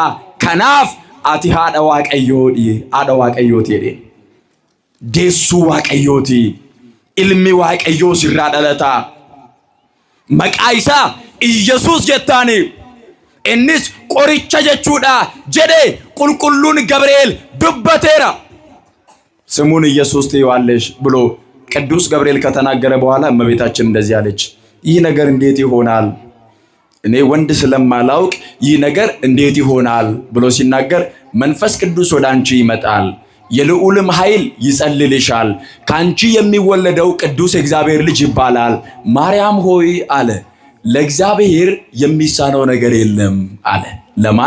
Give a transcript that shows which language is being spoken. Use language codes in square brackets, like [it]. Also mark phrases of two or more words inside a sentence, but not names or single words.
[om] Kanaaf ati haadha Waaqayyooti jedhe. Deessuu Waaqayyooti. Ilmi Waaqayyoo sirraa dhalataa. Maqaa isaa Iyesuus jettaani. Innis qoricha jechuudha jedhe qulqulluun ገብርኤል dubbateera. [am] ስሙን ኢየሱስ ትይዋለሽ ብሎ ቅዱስ ገብርኤል ከተናገረ በኋላ እመቤታችን እንደዚህ አለች፣ ይህ ነገር እንዴት ይሆናል? እኔ ወንድ ስለማላውቅ ይህ ነገር እንዴት ይሆናል ብሎ ሲናገር መንፈስ ቅዱስ ወደ አንቺ ይመጣል፣ የልዑልም ኃይል ይጸልልሻል፣ ካንቺ የሚወለደው ቅዱስ የእግዚአብሔር ልጅ ይባላል። ማርያም ሆይ አለ ለእግዚአብሔር የሚሳነው ነገር የለም አለ። ለማን?